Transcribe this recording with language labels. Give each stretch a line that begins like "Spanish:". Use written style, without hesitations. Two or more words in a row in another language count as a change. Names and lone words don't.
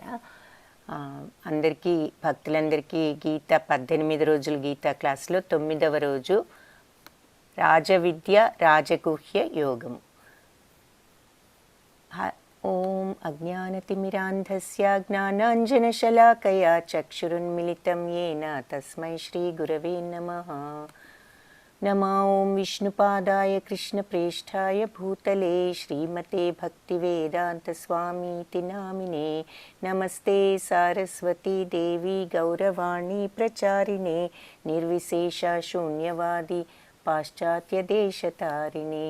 Telugu: అందరికీ భక్తులందరికీ గీత 18 రోజుల గీతా క్లాస్లో 9వ రోజు రాజవిద్య రాజగుహ్య యోగము.
Sanskrit: ఓం అజ్ఞానతిమిరాంధస్య జ్ఞానాంజనశలాకయా చక్షురున్మిళితం येन తస్మై శ్రీగురవే నమః. नमो ॐ विष्णुपादाय कृष्णप्रेष्ठाय भूतले श्रीमते भक्तिवेदान्तस्वामीति नामिने. नमस्ते सारस्वती देवी गौरवाणी प्रचारिणे निर्विशेषशून्यवादी पाश्चात्यदेशतारिणे.